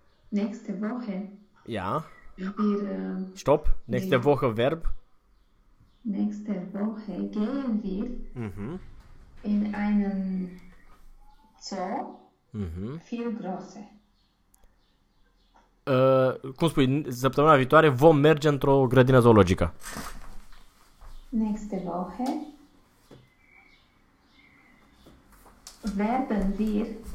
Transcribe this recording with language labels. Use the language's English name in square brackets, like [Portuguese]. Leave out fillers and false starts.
[German] Nächste Woche Ja. Stopp. Nächste wir Woche Verb. nächste Woche gehen wir in einen Zoo, viel größer. [Romanian] Cum spui, săptămâna viitoare vom merge într-o grădină zoologică. [German] Nächste Woche werden wir